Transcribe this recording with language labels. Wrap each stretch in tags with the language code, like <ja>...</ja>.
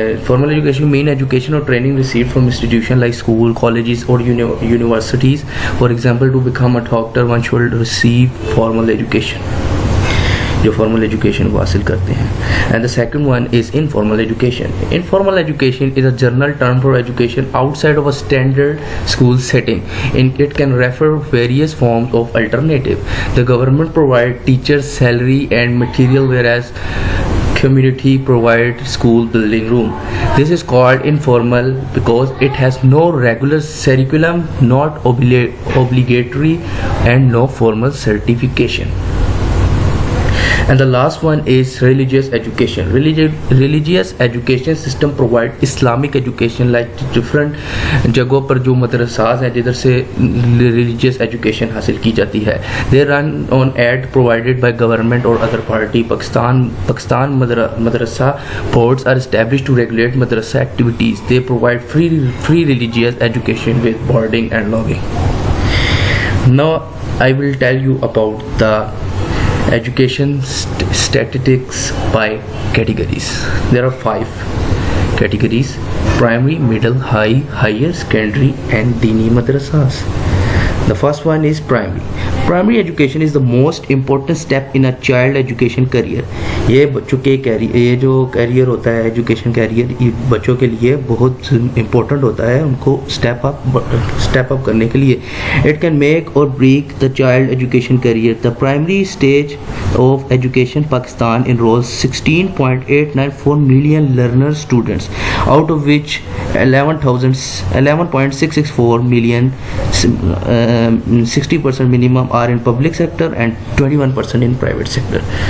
<en>Formal education mean education or training received from institution like school, colleges or universities. For example, to become a doctor, one should receive formal education.</en> <ur>جو formal education کو حاصل کرتے ہیں.</ur> <en>And the second one is informal education. Informal education is a general term for education outside of a standard school setting. It can refer various forms of alternative. The government provide teachers salary and material, whereas community provide school building room. This is called informal because it has no regular curriculum, not obligatory, and no formal certification. And the last one is religious education. Religious education system provide Islamic education, like different</en> <ur>جگہوں پر جو مدرسات ہیں جدھر سے</ur> <en>religious education</en> <ur>حاصل کی جاتی ہے.</ur> <en>They run on aid provided by government or other party. Pakistan madrasa boards are established to regulate madrasa activities. They provide free religious education with boarding and lodging. Now I will tell you about the education statistics by categories. There are 5 categories: primary, middle, high, higher secondary and Dini madrasas. The first one is primary. Primary education is the most important step in a child education career.</en> <ur>یہ بچوں کے یہ جو career ہوتا ہے education career, یہ بچوں کے لیے بہت امپورٹنٹ ہوتا ہے ان کو اسٹیپ اپ کرنے کے لیے.</ur> <en>It can make or break the child education career. The primary stage of education Pakistan enrolls 16.894 million learner students, out of which 11.664 million 60% minimum are in public sector and 21% in private sector.</en>